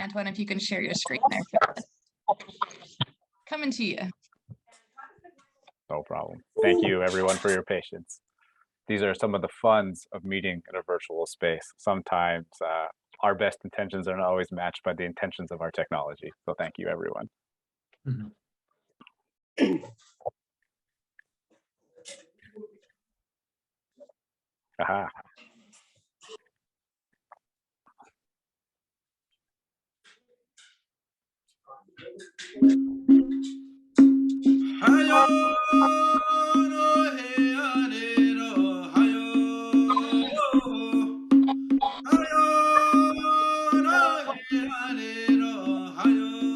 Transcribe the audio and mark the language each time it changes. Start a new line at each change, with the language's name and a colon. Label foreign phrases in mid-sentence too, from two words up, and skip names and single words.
English: Antoine, if you can share your screen there. Coming to you. No problem. Thank you, everyone, for your patience. These are some of the funs of meeting in a virtual space. Sometimes our best intentions are not always matched by the intentions of our technology. So thank you, everyone. Mhm. Aha. Hayo no he ane no hayo hayo no he ane no hayo